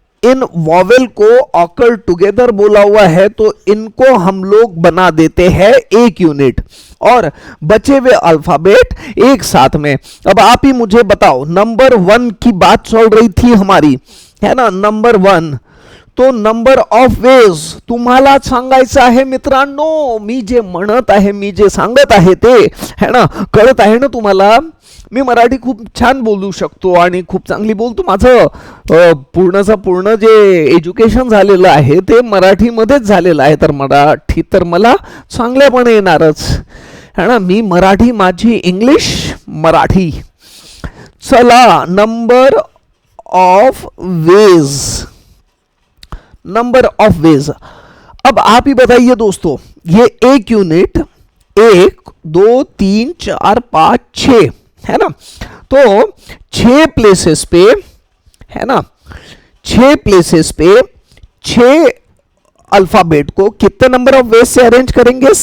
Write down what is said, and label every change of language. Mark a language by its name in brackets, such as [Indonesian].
[Hindi] इन vowel को occur together बोला हुआ है, तो इनको हम लोग बना देते हैं एक यूनिट, और बचे हुए अल्फाबेट एक साथ में। अब आप ही मुझे बताओ, नंबर 1 की बात चल रही थी हमारी, है ना, नंबर 1। [Marathi] तो नंबर ऑफ वेज तुम्हाला सांगायचं आहे मित्रांनो, मी जे म्हणत आहे, मी जे सांगत आहे ते, [Hindi] है ना, [Marathi] कळत आहे ना तुम्हाला? मी मराठी खूप छान बोलू शकतो आणि खूप चांगली बोलतो। माझं पूर्णचं पूर्ण जे एज्युकेशन झालेलं आहे ते मराठीमध्येच झालेलं आहे, तर मराठी तर मला चांगल्यापणे येणारच, [Hindi] है ना। [Marathi] मी मराठी, माझी इंग्लिश मराठी। चला, number of ways, number of ways. [Hindi] अब आप ही बताइए दोस्तों, ये एक यूनिट 1 2 3 4 5 6, है ना, तो 6 प्लेसेस पे, है ना, 6 प्लेसेस पे 6 अल्फाबेट को कितने नंबर ऑफ वेज से अरेंज करेंगे?